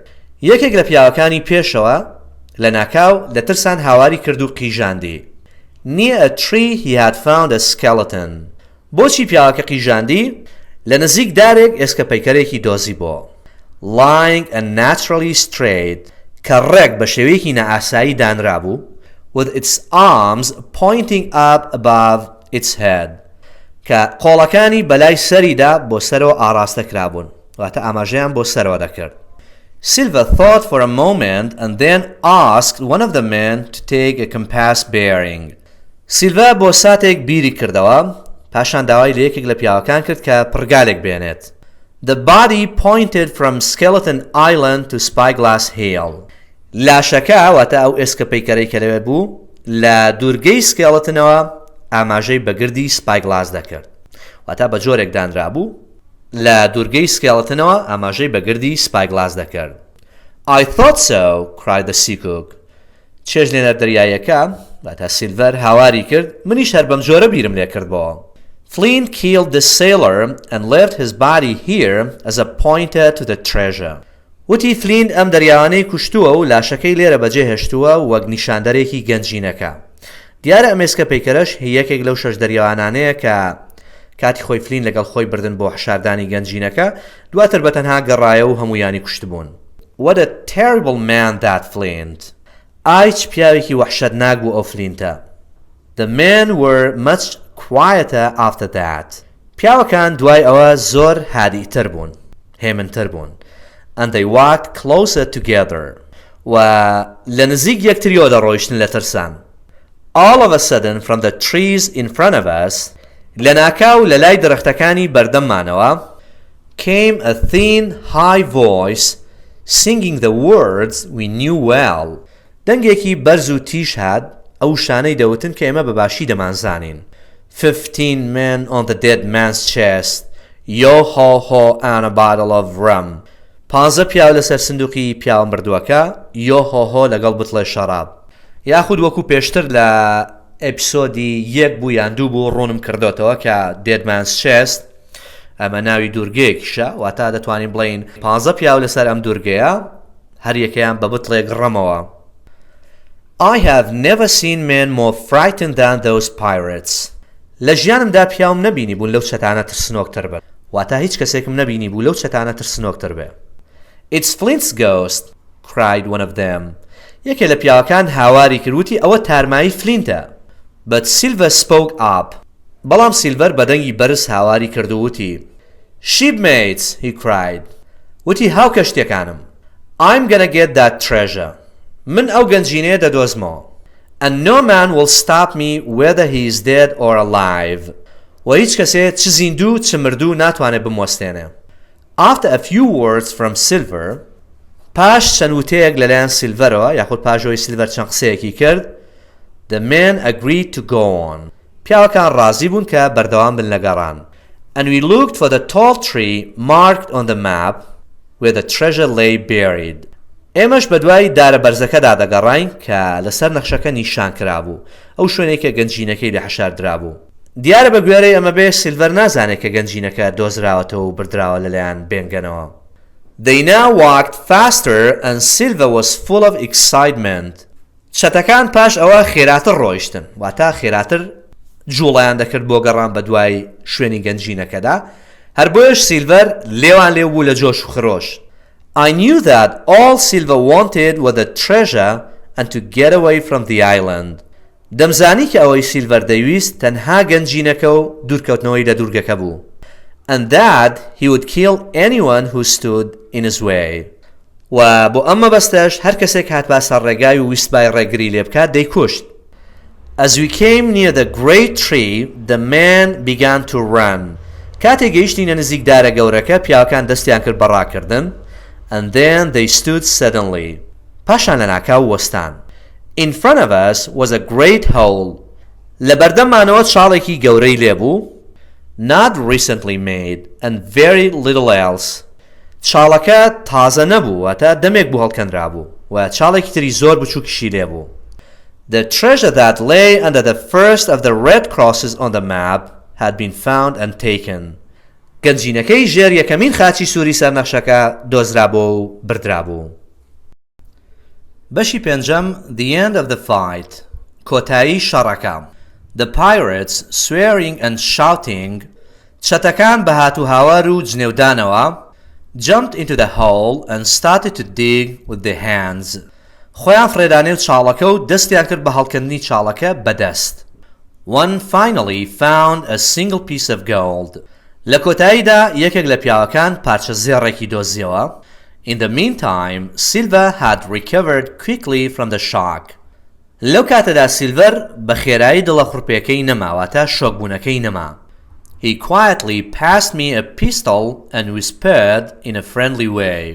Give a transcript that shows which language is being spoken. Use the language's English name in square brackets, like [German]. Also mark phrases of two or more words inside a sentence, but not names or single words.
[Central Kurdish] یەکێک لە پیاوەکانی پێشەوە لە ناکاو لە ترسان هاواری کرد و قیژاندی. [English] Near a tree he had found a skeleton. [Central Kurdish] بۆچی پیاوەکە قیژاندی؟ لە نزیک دارێک ئێسکە پەیکەرێکی دۆزی بۆ. [English] Lying unnaturally straight [Central Kurdish] کە ڕێک بە شێوەیەکی نەئاسایی دانرابوو [English] with its arms pointing up above its head [Central Kurdish] کە قۆڵەکانی بەلای سەریدا بۆ سەرەوە ئاراستەکرابوون واتە ئاماژەیان بۆ سەرەوە دەکرد. [English] Silver thought for a moment and then asked one of the men to take a compass bearing. [Central Kurdish] Silver بۆ ساتێک بیری کردەوە پاشان داوای لە یەکێک لە پیاوەکان کرد کە پڕگالێک بێنێت. [English] The body pointed from Skeleton Island to Spyglass Hill. [Central Kurdish] لاشەکە واتە ئەو ئێسکە پەیکەرەی کە لەوێ بوو لە دورگەی سکێڵەتنەوە ئاماژەی بەگردی Spyglass دەکرد. واتە بە جۆرێک دانرابوو لە دورگەی سکێڵەتنەوە ئاماژەی بەگردی Spyglass دەکرد. [English] I thought so, cried the seacook. [Central Kurdish] چێژ لێنەر دەریایەکە واتە سیلڤەر هاواری کرد منیش هەر بەم جۆرە بیرم لێ کردبەوە. [English] Flint killed the sailor and left his body here as a pointer to the treasure. [Central Kurdish] وتی فلینت ئەم دەریاوانەی کوشتووە و لاشەکەی لێرە بەجێ هێشتووە وەک نیشاندەرێکی گەنجینەکە. دیارە ئەمێسکە پەیکەرەش یەکێک لەو شەش دەریاوانانەیە کە کاتی خۆی فلین لەگەڵ خۆی بردن بۆ حشاردانی گەنجینەکە دواتر بەتەنها گەڕایە و هەمویانی کوشتبوون. [English] What a terrible man that Flint. [Central Kurdish] ئای چ پیاوێکی وەحشەتناک بوو ئەو فلینتە. [English] The men were much quieter after that. [Central Kurdish] پیاوەکان دوای ئەوە زۆر هادیتر بوون هێمنتر بوون. [English] And they walked closer together. [Central Kurdish] و لە نزیک یەکتریەوە دەڕۆیشتن لە ترسان. [English] All of a sudden from the trees in front of us [Central Kurdish] لە ناکاو لە لای درەختەکانی بەردەممانەوە [English] came a thin high voice singing the words we knew well. [Central Kurdish] دەنگێکی بەرز و تیژ هات ئەو شانەی دەوتن کە ئێمە بەباشی دەمانزانین. [English] 15 men on the dead man's chest. Yo ho ho and a bottle of rum. [Central Kurdish] 15 پیاو لەسەر سندوقی پیاو مردووەکە یۆ هۆهۆ لەگەڵ بتڵێ شەراب. یاخود وەکو پێشتر لە ئەپیسۆدی 1 بوو یان 2 بوو ڕوونم کردوتەوە کە Dead Man's Chest ئەمە ناوی دوورگەیەکیشە واتە دەتوانین بڵین 15 پیاو لەسەر ئەم دوورگەیە هەر یەکەیان بە بتڵێک ڕەمەوە. [English] I have never seen men more frightened than those pirates. [Central Kurdish] لە ژیانمدا پیاوم نەبینی بوون لەو چەتانە ترسنۆکتر بن واتە هیچ کەسێکم نەبینی بوو لەو چەتانە ترسنۆکتر بێ. [English] It's Flint's ghost, cried one of them. [Central Kurdish] یەکێ لە پیاوەکان هاواری کردوتی ئەوە تارمایی فلینتە. [English] But Silver spoke up. [Central Kurdish] بەڵام سیلڤەر بەدەنگی بەرز هاواری کردووتی. [English] Shipmates, he cried. [Central Kurdish] وتی هاو کەشتێکانم. [English] I'm gonna get that treasure. [Central Kurdish] من ئەو گەنجینەیە دەدۆزمەوە. [English] And no man will stop me whether he is dead or alive. [Central Kurdish] و هیچ کەسێ چ زیندوو چ مردوو ناتوانێت بموەستێنێ. [English] After a few words from Silver, [Central Kurdish] پاش چەند وتەیەک لەلایەن سیلڤەرەوە یاخود پاژەوەی سیلڤەر چەند قسەیەکی کرد [English] the men agreed to go on. [Central Kurdish] پیاوەکان ڕازی بوون کە بەردەوام بن لە گەڕان. [English] And we looked for the tall tree marked on the map where the treasure lay buried. [Central Kurdish] ئێمەش بە دوای دارە بەرزەکەدا دەگەڕاین کە لەسەر نەخشەکە نیشان کرابوو ئەو شوێنێک کە گەنجینەکەی لە حەشاردرابوو. دیارە بە گوێرەی ئەمە بێ سیلڤەر نازانێت کە گەنجینەکە دۆزراوەتەوە و بردراوە لەلایەن بێنگەنەوە. [English] They now walked faster and Silver was full of excitement. [Central Kurdish] چەتەکان پاش ئەوە خێراتر ڕۆیشتن واتە خێراتر جوڵیان دەکرد بۆ گەڕان بە دوای شوێنی گەنجینەکەدا هەر بۆیش سیلڤەر لێوان لێو بوو لە جۆش و خرۆش. [English] I knew that all Silver wanted was the treasure and to get away from the island. [Central Kurdish] دەمزانی کە ئەوەی سیلڤەر دەویست تەنها گەنجینەکە و دوورکەوتنەوەی لە دوورگەکە بوو. [English] And that he would kill anyone who stood in his way. [Central Kurdish] و بۆ ئەمە بەستەش هەر کەسێک هات باسە ڕێگای و ویست بای ڕێگری لێ بکات دەیکوشت. [English] As we came near the great tree, the man began to run. [Central Kurdish] کاتێک گەیشتینە نزیک دارە گەورەکە پیاوەکان دەستیان کرد بەڕاکردن. [English] And then they stood suddenly. [Central Kurdish] پاشان لە ناکاو وەستان. [English] In front of us was a great hole. [Central Kurdish] لە بەردەممانەوە چاڵێکی گەورەی لێبوو. [English] Not recently made and very little else. [Central Kurdish] چاڵەکە تازە نەبوو واتە دەمێک بوو هەڵکەندرابوو و چاڵێکی تری زۆر بچووکیشی لێبوو. [English] The treasure that lay under the first of the red crosses on the map had been found and taken. [Central Kurdish] گەنجینەکەی ژێر یەکەمین خاچی سووری سەرنەخشەکە دۆزرابوو و بردرابوو. بەشی پێنجەم [English] The End of the Fight. [Central Kurdish] کۆتایی شەڕەکە. [English] The pirates, swearing and shouting, [Central Kurdish] چەتەکان بە هاتوو هاوار و جنێودانەوە [English] jumped into the hole and started to dig with their hands. [Central Kurdish] خۆیان فرێدانێ و چاڵەکە و دەستیان کرد بە هەڵکردنی چاڵەکە بەدەست. [English] One finally found a single piece of gold. [Central Kurdish] لە کۆتاییدا یەکێک لە پیاوەکان پارچە زێڕێکی دۆزیەوە. [English] In the meantime, Silver had recovered quickly from the shock. [Central Kurdish] لەو کاتەدا سیلڤەر بە خێرایی دڵە خوڕپێکەی نەماواتە شۆکبوونەکەی نەما. [English] He quietly passed me a pistol and whispered in a friendly way.